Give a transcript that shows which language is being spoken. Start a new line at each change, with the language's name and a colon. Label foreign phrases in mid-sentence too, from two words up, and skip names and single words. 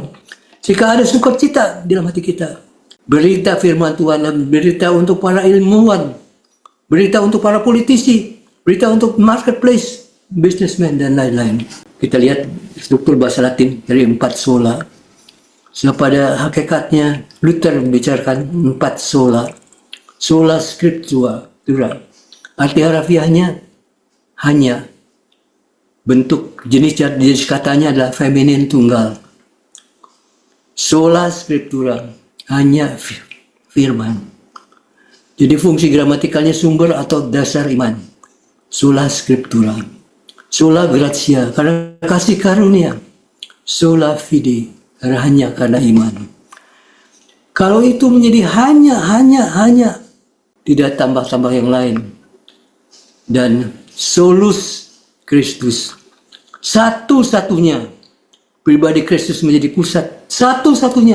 Indonesian: Jika ada sukacita di dalam hati kita, berita firman Tuhan dan berita untuk para ilmuwan, berita untuk para politisi, berita untuk
English: marketplace, businessman,
Indonesian: dan lain-lain. Kita lihat struktur bahasa Latin dari 4 sola. So, pada hakikatnya, Luther membicarakan 4 sola.
Latin: Sola scriptura.
Indonesian: Arti harafiahnya hanya. Bentuk jenis katanya adalah feminin tunggal.
Latin: Sola scriptura.
Indonesian: Hanya firman. Jadi fungsi gramatikalnya sumber atau dasar iman.
Latin: Sola scriptura, sola gratia,
Indonesian: karena kasih karunia,
Latin: sola fide,
Indonesian: hanya karena iman. Kalau itu menjadi hanya, tidak tambah-tambah yang lain. Dan
Latin: solus Kristus,
Indonesian: satu-satunya, pribadi Kristus menjadi pusat, satu-satunya.